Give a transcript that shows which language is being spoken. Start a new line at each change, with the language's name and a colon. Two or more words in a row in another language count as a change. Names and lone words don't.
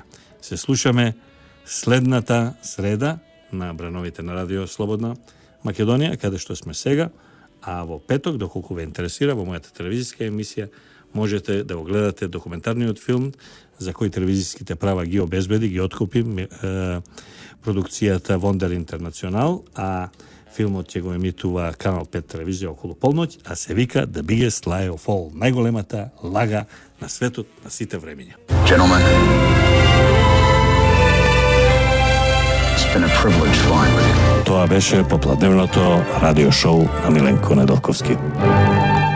Macedonian: Се слушаме следната среда на брановите на Радио Слободна Македонија, каде што сме сега, а во петок, доколку ве интересира, во мојата телевизиска емисија можете да го гледате документарниот филм за кој телевизиските права ги обезбеди, ги откупи продукцијата Вондер Интернационал, а филмот ќе го емитува Канал 5 телевизија околу полноќ, а се вика The Biggest Lie of All, најголемата лага на светот на сите времиња.
English: Gentlemen, it's been a privilege flying with you.
Macedonian: Тоа беше попладневното радио шоу на Миленко Недолковски.